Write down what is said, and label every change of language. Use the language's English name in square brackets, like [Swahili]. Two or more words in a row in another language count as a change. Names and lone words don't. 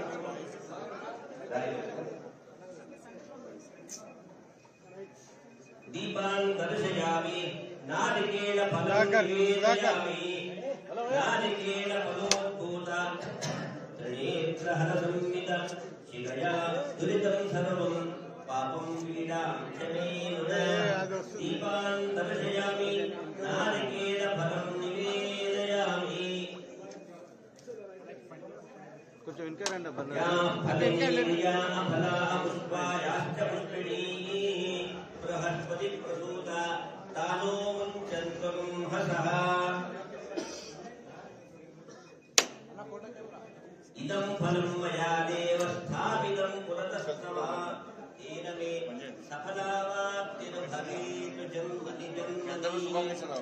[Sanskrit] दीपान् दर्शयामि नारिकेलफलं निवेदयामि नारिकेलफलोद्भूता त्रिनेत्रहरसंहित शिखया दुरितं सर्वं पापं पीडां च मे नुद दीपान् दर्शयामि नारिकेलफलं निवेदयामि [Telugu] కొంచెం ఇంకా రండి [Sanskrit] फला पुष्पायाश्च पुष्पिणीः बृहस्पति प्रसूता तानो मुञ्चन्त्वं हसः इदं फलं मया देव स्थापितं पुरतस्तव तेन मे सफलावाप्तिर्भवेत् जन्मनि जन्मनि